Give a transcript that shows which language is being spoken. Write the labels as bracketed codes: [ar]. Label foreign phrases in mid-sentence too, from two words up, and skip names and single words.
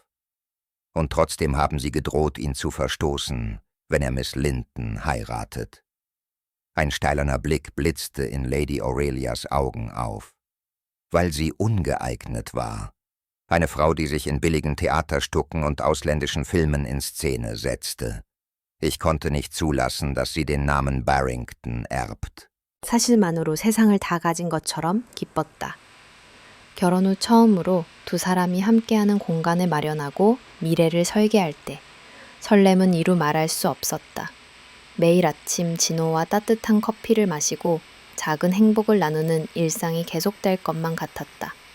[de] »Und trotzdem haben Sie gedroht, ihn zu verstoßen, wenn er Miss Linton heiratet.« Ein steilerner Blick blitzte in Lady Aurelias Augen auf. »Weil sie ungeeignet war. Eine Frau, die sich in billigen Theaterstücken und ausländischen Filmen in Szene setzte. Ich konnte nicht zulassen, dass sie den Namen Barrington erbt.« [ko] 사실만으로 세상을 다 가진 것처럼 기뻤다. 결혼 후 처음으로 두 사람이 함께하는 공간을 마련하고 미래를 설계할 때 설렘은 이루 말할 수 없었다. 매일 아침 진호와 따뜻한 커피를 마시고 작은 행복을 나누는 일상이 계속될 것만 같았다.